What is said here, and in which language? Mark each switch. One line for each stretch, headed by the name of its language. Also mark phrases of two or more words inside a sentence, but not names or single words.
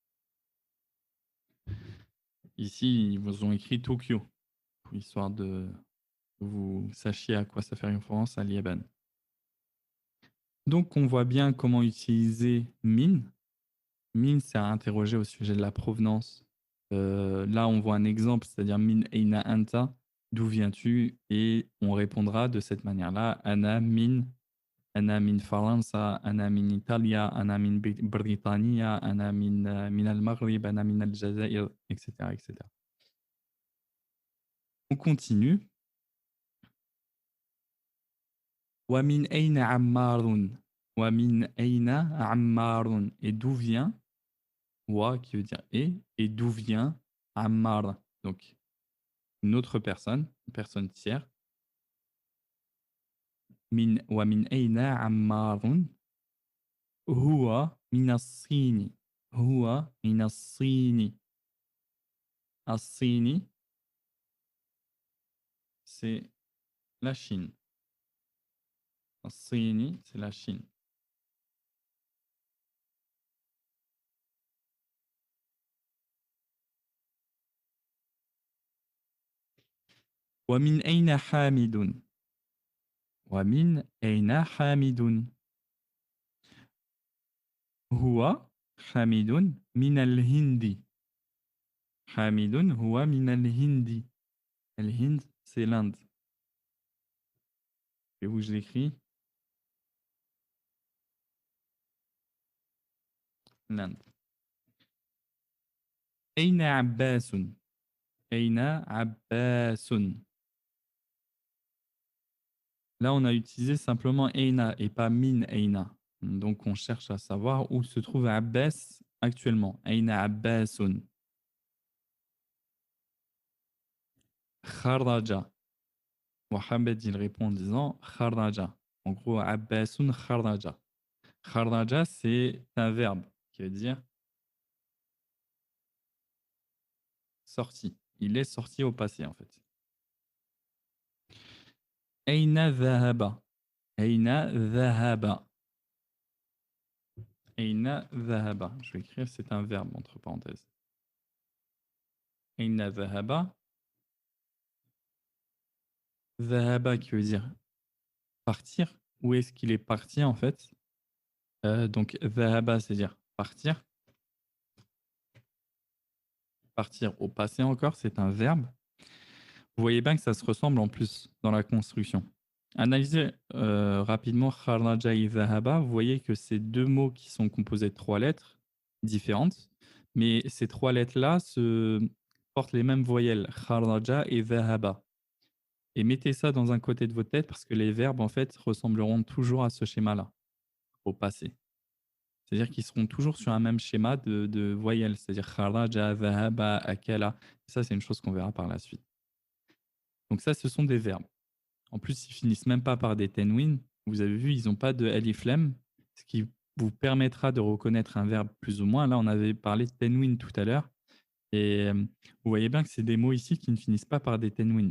French: Ici, ils vous ont écrit Tokyo, histoire de que vous sachiez à quoi ça fait référence à l'Yaban. Donc, on voit bien comment utiliser min. Min, c'est à interroger au sujet de la provenance. Là, on voit un exemple, c'est-à-dire
Arabic: من أين أنت,
French: d'où viens-tu? Et on répondra de cette manière-là,
Arabic: أنا من فرنسا، أنا من إيطاليا، أنا من بريطانيا، أنا من المغرب، أنا من الجزائر, etc., etc.
French: On continue.
Arabic: ومن أين عمارٌ. ومن أين عمارٌ.
French: Et d'où vient? Wa qui veut dire et d'où vient Ammar? Donc, une autre personne, une personne tiers.
Arabic: ومن أين عمارٌ? هو من الصين. هو من الصين. الصين,
French: c'est la Chine. As-Sini, c'est la Chine.
Arabic: ومن أين حامدٌ? ومن أين حامدٌ? هو حامدٌ من الهندِ. حامدٌ هو من الهندِ. Al-Hind,
French: c'est l'Inde. Et où je l'écris? l'Inde.
Arabic: أين عباسٌ. أين عباسٌ.
French: Là, on a utilisé simplement Aina et pas
Arabic: من أين.
French: Donc, on cherche à savoir où se trouve Abbas actuellement.
Arabic: أين عباسٌ. خرج.
French: Mohamed, il répond en disant Kharaja. En gros,
Arabic: عباسٌ خرج.
French: Kharaja, c'est un verbe qui veut dire sorti. Il est sorti au passé, en fait.
Arabic: أين ذهب. أين ذهب. أين ذهب.
French: Je vais écrire, c'est un verbe entre parenthèses.
Arabic: أين ذهب.
French: Dhahaba qui veut dire partir. Où est-ce qu'il est parti en fait? Donc dhahaba, c'est-à-dire partir. Partir au passé encore, c'est un verbe. Vous voyez bien que ça se ressemble en plus dans la construction. Analysez rapidement kharaja et dhahaba. Vous voyez que c'est deux mots qui sont composés de trois lettres différentes, mais ces trois lettres-là portent les mêmes voyelles, kharaja et dhahaba. Et mettez ça dans un côté de votre tête parce que les verbes en fait ressembleront toujours à ce schéma-là, au passé. C'est-à-dire qu'ils seront toujours sur un même schéma de voyelles, c'est-à-dire
Arabic: خرج، ذهب، أكل.
French: Ça, c'est une chose qu'on verra par la suite. Donc ça, ce sont des verbes. En plus, ils finissent même pas par des tenwin. Vous avez vu, ils n'ont pas de alif lam, ce qui vous permettra de reconnaître un verbe plus ou moins. Là, on avait parlé de tenwin tout à l'heure. Et vous voyez bien que c'est des mots ici qui ne finissent pas par des tenwin.